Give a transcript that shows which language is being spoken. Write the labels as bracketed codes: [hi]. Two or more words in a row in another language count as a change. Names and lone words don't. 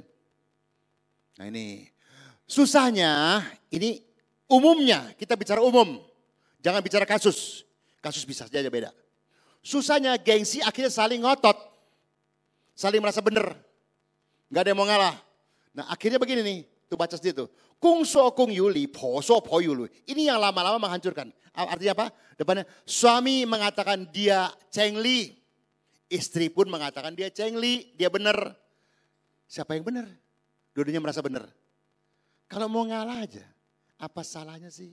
[id] Nah ini. Susahnya, ini umumnya. Kita bicara umum. Jangan bicara kasus. Kasus bisa saja beda. Susahnya gengsi akhirnya saling ngotot. Saling merasa benar. Gak ada yang mau ngalah. Nah akhirnya begini nih. Tuh baca sendiri tuh. [nan] Kung so kung yuli, po so po yulu. [id] Ini yang lama-lama menghancurkan. Artinya apa? Depannya suami mengatakan dia cengli. Istri pun mengatakan dia cengli. Dia benar. Siapa yang benar? Dua-duanya merasa benar. Kalau mau ngalah aja, apa salahnya sih?